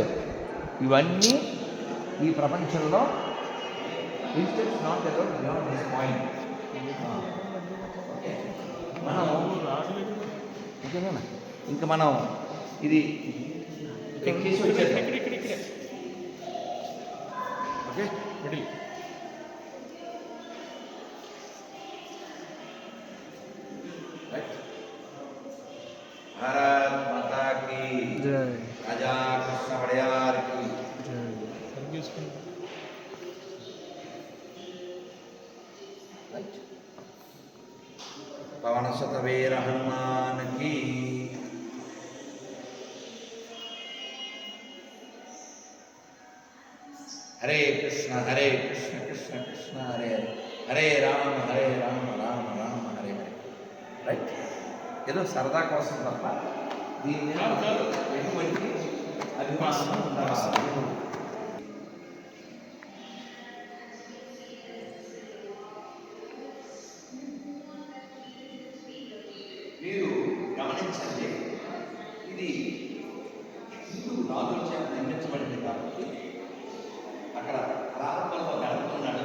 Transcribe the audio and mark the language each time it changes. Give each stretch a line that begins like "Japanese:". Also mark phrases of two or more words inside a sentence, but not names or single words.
Telugu: ఇవన్నీ ఈ ప్రపంచంలో
English: not about beyond this point.
Telugu: మనం ఓకేనా? ఇంకా మనం ఇది ఎక్కేసి వచ్చేది.
English: okay, middle.
Hindi: भारत माता की जय. राजा कृष्ण वड़यार की जय. पवन सतवीर हनुमान की. हरे कृष्ण कृष्ण कृष्ण हरे हरे, हरे राम राम राम हरे हरे.
Telugu: రైట్. ఏదో సరదా కోసం తప్ప దీని ఎటువంటి అభిమానం ఉండాలి. మీరు గమనించండి, ఇది హిందూ రాజుల చేత నిర్మించబడింది కాబట్టి అక్కడ ప్రారంభంలో గడుపుతున్నాడు.